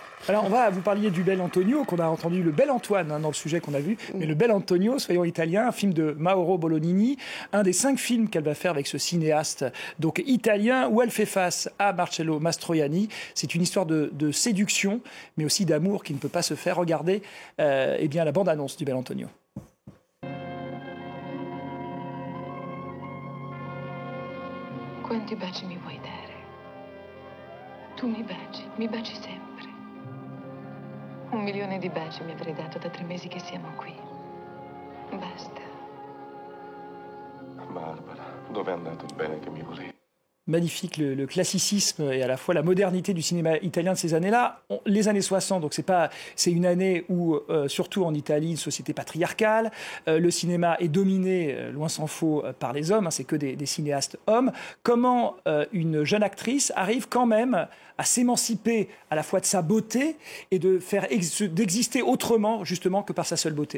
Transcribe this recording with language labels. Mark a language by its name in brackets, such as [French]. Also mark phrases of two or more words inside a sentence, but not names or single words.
[French] Alors, vous parliez du Bel Antonio, qu'on a entendu, le Bel Antoine, dans le sujet qu'on a vu. Mais le Bel Antonio, soyons italiens, un film de Mauro Bolognini, un des 5 films qu'elle va faire avec ce cinéaste donc italien, où elle fait face à Marcello Mastroianni. C'est une histoire de séduction, mais aussi d'amour qui ne peut pas se faire. Regardez la bande-annonce du Bel Antonio. [Italian] Quanti baci mi vuoi dare? Tu mi baci sempre. 1 milione di baci mi avrei dato da 3 mesi che siamo qui. Basta. Barbara, dove è andato il bene che mi volevi? [French] Magnifique, le classicisme et à la fois la modernité du cinéma italien de ces années-là. Les années 60, donc c'est une année où, surtout en Italie, une société patriarcale, le cinéma est dominé, loin s'en faut, par les hommes, c'est que des cinéastes hommes. Comment une jeune actrice arrive quand même à s'émanciper à la fois de sa beauté et d'exister autrement, justement, que par sa seule beauté?